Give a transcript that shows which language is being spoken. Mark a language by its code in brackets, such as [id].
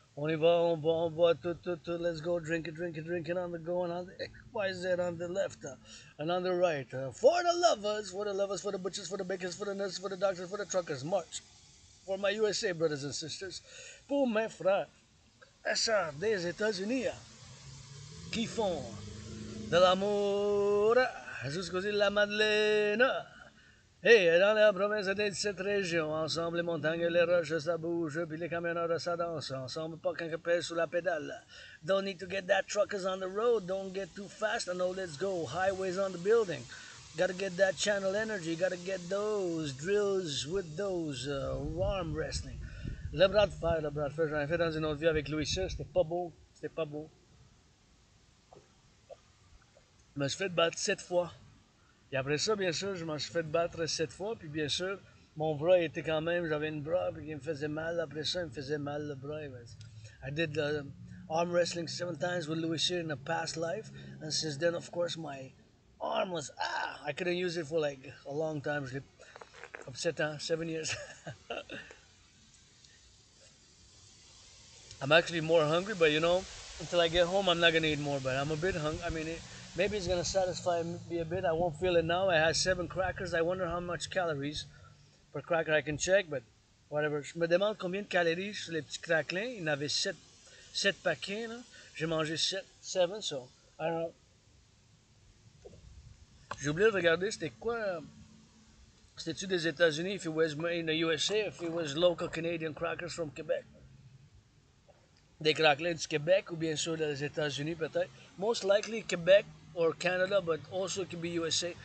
[fr] On y va, on boit, tout. [en] Let's go, drink it on the go, and on the XYZ on the left, and on the right. For the lovers, for the butchers, for the bakers, for the nurses, for the doctors, for the truckers. March. For my USA brothers and sisters. [fr] Pour mes frères et sœurs des États-Unis qui font de l'amour jusqu'aux îles de la Madeleine. Et dans la province de cette région, ensemble les montagnes et les roches, ça bouge, puis les camionneurs, ça danse. Ensemble, pas qu'un pèse sous la pédale. [en] Don't need to get that truckers on the road, don't get too fast, I know let's go. Highways on the building. Gotta get that channel energy, gotta get those drills with those arm wrestling. [fr] Le bras de fer, j'en ai fait dans une autre vie avec Louis VI, c'était pas beau. Je me suis fait battre 7 fois. Et après ça, bien sûr, je m'en suis fait battre 7 fois. Puis bien sûr, mon bras était quand même, j'avais une bras, puis il me faisait mal. Après ça, il me faisait mal le bras. [en] I did arm wrestling 7 times with Louis Cyr in a past life. And since then, of course, my arm was, I couldn't use it for like a long time. [fr] Je l'ai upset, [en] 7 years. I'm actually more hungry, but you know, until I get home, I'm not gonna eat more. But I'm a bit hungry. I mean, maybe it's gonna satisfy me a bit. I won't feel it now. I had 7 crackers. I wonder how much calories per cracker I can check, but whatever. [fr] Je me demande combien de calories sur les petits craquelins. Il y en avait 7 paquets, là. J'ai mangé 7, [en] so I don't know. [fr] J'ai oublié de regarder c'était quoi. C'était-tu des États-Unis, [en] if it was made in the USA, if it was local Canadian crackers from Quebec. [fr] Des craquelins du Québec ou bien sûr des États-Unis peut-être. [en] Most likely Québec or Canada, but also it could be USA.